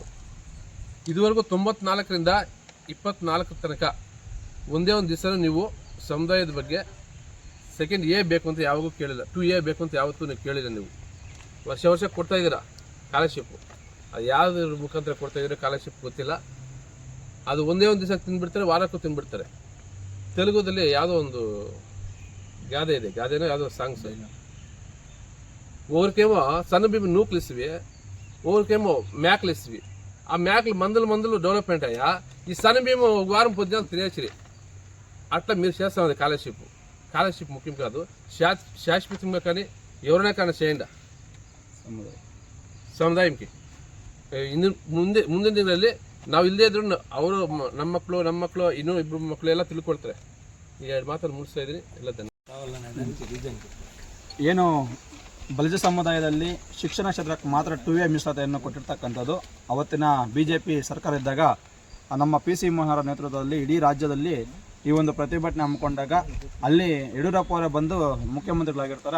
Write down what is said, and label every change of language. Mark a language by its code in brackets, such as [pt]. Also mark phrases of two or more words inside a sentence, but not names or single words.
[kn] ಇದುವರೆಗೂ 94ರಿಂದ 24 ತನಕ ಒಂದೇ ಒಂದು ದಿವಸ ನೀವು ಸಮುದಾಯದ ಬಗ್ಗೆ ಸೆಕೆಂಡ್ A ಬೇಕು ಅಂತ ಯಾವಾಗೂ ಕೇಳಿಲ್ಲ, 2A ಬೇಕು ಅಂತ ಯಾವತ್ತೂ ನೀವು ಕೇಳಿಲ್ಲ. ನೀವು ವರ್ಷ ಕೊಡ್ತಾಯಿದ್ದೀರಾ ಸ್ಕಾಲರ್ಶಿಪ್ಪು. ಅದು ಯಾವುದ್ರ ಮುಖಾಂತರ ಕೊಡ್ತಾಯಿದ್ದೀರಾ ಸ್ಕಾಲರ್ಶಿಪ್ ಗೊತ್ತಿಲ್ಲ. ಅದು ಒಂದೇ ಒಂದು ದಿವಸ ತಿಂದುಬಿಡ್ತಾರೆ, ವಾರಕ್ಕೂ ತಿಂದುಬಿಡ್ತಾರೆ. ತೆಲುಗುದಲ್ಲಿ ಯಾವುದೋ ಒಂದು ಗಾದೆ ಇದೆ, ಗಾದೆನೋ ಯಾವುದೋ ಸಾಂಗ್ಸ್. [te] ఓరికేమో సన్నబిమ్మ నూకులిసివి, ఓరికేమో మేకలిసివి. ఆ మేకలు మందులు డెవలప్మెంట్ అయ్యా. ఈ సన్నబిమ్మ ఒక వారం పొద్దున తినేసిరి. అట్లా మీరు చేస్తామది స్కాలర్షిప్ ముఖ్యం కాదు. శాశ్వతంగా కానీ ఎవరైనా కానీ చేయండి ಸಮುದಾಯಕ್ಕೆ. [kn] ಮುಂದಿನ ದಿನಗಳಲ್ಲಿ ನಾವು ಇಲ್ಲದೇ ಇದ್ರು ಅವರು ನಮ್ಮ ಮಕ್ಕಳು ಇನ್ನೂ 2 ಮಕ್ಕಳು ಎಲ್ಲ ತಿಳ್ಕೊಳ್ತಾರೆ. ಈ 2 ಮಾತನ್ನು ಮುಗಿಸ್ತಾ ಇದ್ದೀನಿ. ಎಲ್ಲ ಏನು ಬಲಿಜ ಸಮುದಾಯದಲ್ಲಿ ಶಿಕ್ಷಣ ಕ್ಷೇತ್ರಕ್ಕೆ ಮಾತ್ರ 2A ಮೀಸಲಾತಿಯನ್ನು ಕೊಟ್ಟಿರ್ತಕ್ಕಂಥದ್ದು ಅವತ್ತಿನ BJP ಸರ್ಕಾರ ಇದ್ದಾಗ ನಮ್ಮ PC ಮೋಹನ್ ಅವರ ನೇತೃತ್ವದಲ್ಲಿ ಇಡೀ ರಾಜ್ಯದಲ್ಲಿ ಈ ಒಂದು ಪ್ರತಿಭಟನೆ ಹಮ್ಮಿಕೊಂಡಾಗ ಅಲ್ಲಿ ಯಡಿಯೂರಪ್ಪ ಅವರೇ ಬಂದು ಮುಖ್ಯಮಂತ್ರಿಗಳಾಗಿರ್ತಾರೆ.